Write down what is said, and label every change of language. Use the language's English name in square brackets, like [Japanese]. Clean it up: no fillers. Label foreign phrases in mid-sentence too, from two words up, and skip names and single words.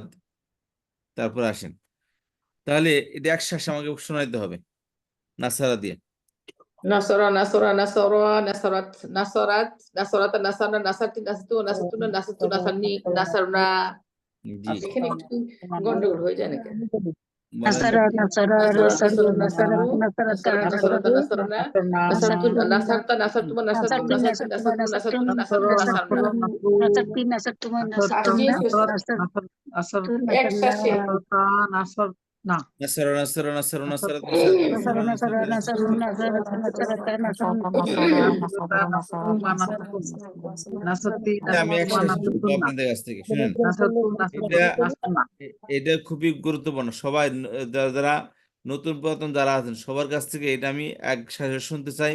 [Bangla] তারপর আসেন, তাহলে এটা একসাথে আমাকে শোনাইতে হবে নাসারা দিয়ে। [Arabic] نصرا، نصرا، نصرا، نصرت، نصرت، نصرت، نصرن، نصرت، نصرت، نصرتن، نصرت، نصرني، نصرنا. [Bangla] জি, এখানে একটু গন্ডগোল হয়ে যায় নাকি? বলেন [Arabic] نصر نصر নাসরা, নাসারু নাসরা, নাসারা নাসারু, নাসারাতা নাসরাত, নাসারু نصرت، نصرنا, Nasarna, নাসাতু, নাসারতু نصرتا، نصرتما، نصرت, নাসারতি নাসারতি, নাসারতুমা نصرت، نصرت, নাসারতুম নাসাতু, নাসারতু নাসারনা। نصرت نصرتما [Bangla] আসছে [Arabic] নাসারতুমনা [Bangla] স্যার। [Arabic] নাসারতু Nasar, নাসারনা [Bangla] একসাথে। [Arabic] نصر، نا, نصر نصر نصر Nasar, নাসারা নাসারা নাসারা নাসারা নাসারা। نصروا نصرتا نصرتا نصروا Nasati, [Bangla] এটা আমি [Arabic] Nasatuma, [Bangla] একসাথে শুনবো [Arabic] Nasatuna, [Bangla] আপনাদের কাছ থেকে, শুনেন। [Arabic] Nasatu, [Bangla] এটা [Arabic] Nasatuna, [Bangla] এটা খুবই গুরুত্বপূর্ণ। সবাই যারা নতুন পুরাতন যারা আছেন সবার কাছ থেকে এটা আমি একসাথে শুনতে চাই।